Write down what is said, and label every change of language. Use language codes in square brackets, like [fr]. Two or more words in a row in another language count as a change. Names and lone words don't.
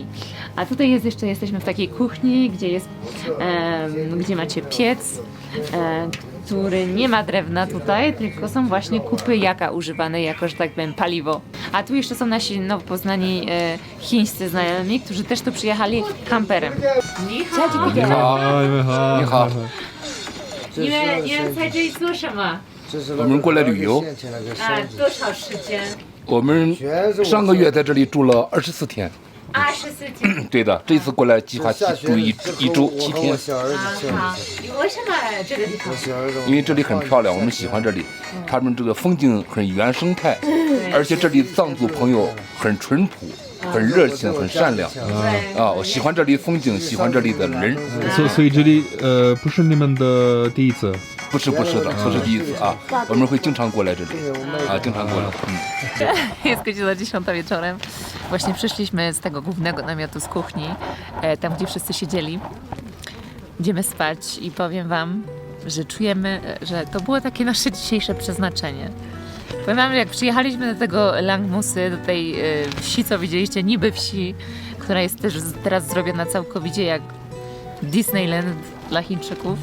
[pl] A tutaj jesteśmy w takiej kuchni, gdzie macie piec, który nie ma drewna tutaj, tylko są właśnie kupy jaka używane jako, że tak powiem, paliwo. A tu jeszcze są nasi nowo poznani chińscy znajomi, którzy też tu przyjechali kamperem. [zh] Ni hao. 你们在这里做什么？我们过来旅游，多少时间我们上个月在这里住了24天。？24天。对的，这次过来计划住一周7天，好，为什么这个地方？因为这里很漂亮，我们喜欢这里。他们这个风景很原生态，而且这里藏族朋友很淳朴、很热情、很善良。啊，我喜欢这里风景，喜欢这里的人。所以这里不是你们的第一次。不是的，不是第一次啊，我们会经常过来这里啊，经常过来。 [pl] Jest godzina 10 wieczorem. Właśnie przyszliśmy z tego głównego namiotu z kuchni, tam gdzie wszyscy siedzieli. Idziemy spać i powiem wam, że czujemy, że to było takie nasze dzisiejsze przeznaczenie. Powiem wam, że jak przyjechaliśmy do tego Langmusy, do tej wsi, co widzieliście, niby wsi, która jest też teraz zrobiona całkowicie jak Disneyland dla Chińczyków.